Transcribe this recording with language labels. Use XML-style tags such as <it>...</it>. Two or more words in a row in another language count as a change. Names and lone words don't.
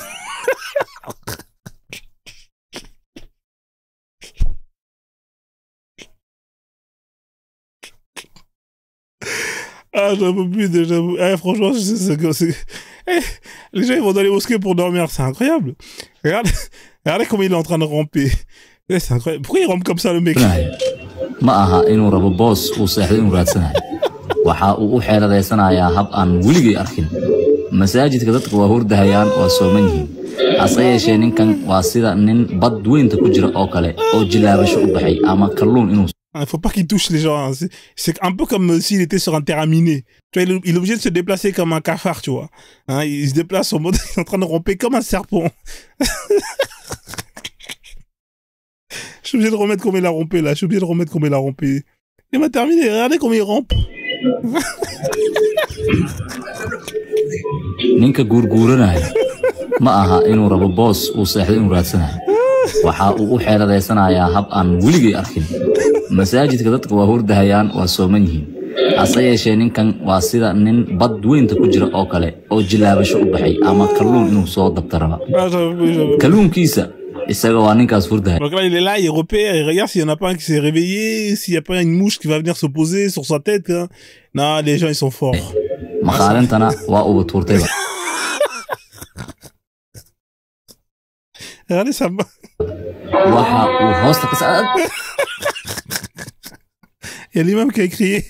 <fr>Ah, j'en peux plus déjà. Eh, franchement, les gens, ils vont dans les mosquées pour dormir. C'est incroyable. Regardez comment il est en train de ramper. Eh, c'est incroyable. Pourquoi il rampe comme ça, le mec?</fr> <so>masaajidka dadka waa hurdahayaan waa sooman yihiin hase yeeshee ninkan waa sida nin bad weynta ku jira oo kale oo jilaabasho u baxay ama kalluun inuu</so> <fr>il faut pas qu'il touche les gens. Hein. C'est un peu comme s'il était sur un terrain miné. Tu vois, il est obligé de se déplacer comme un cafard, tu vois. Hein, il se déplace en mode, il est en train de ramper comme un serpent. Je suis obligé de remettre comme il a rampé, là. Il m'a terminé. Regardez comment il rampe.</fr> <so>ninka guurguuranaya ma aha inuu rabo boos uu seexdo inuu raadsanayo waxa uu u xeeladaysanaya hab aan weligay arkin masaajidka dadka waa hurdahayaan waa sooman yihiin hase yeeshee ninkan waa sida nin bad weynta ku jira oo kale oo jilaabasho u baxay ama kalluun inuu soo dabta raba kalluunkiisa isaga waa ninkaas hurdahaya.</so> <fr>Donc là il est là, il repère, il regarde s'il y en a pas un qui s'est réveillé, s'il y a pas une mouche qui va venir se poser sur sa tête. Hein. Non, les gens ils sont forts. مخالنتنا وأبو تورتيبا. Regardez ça. Il y a l'imam qui a crié.</fr>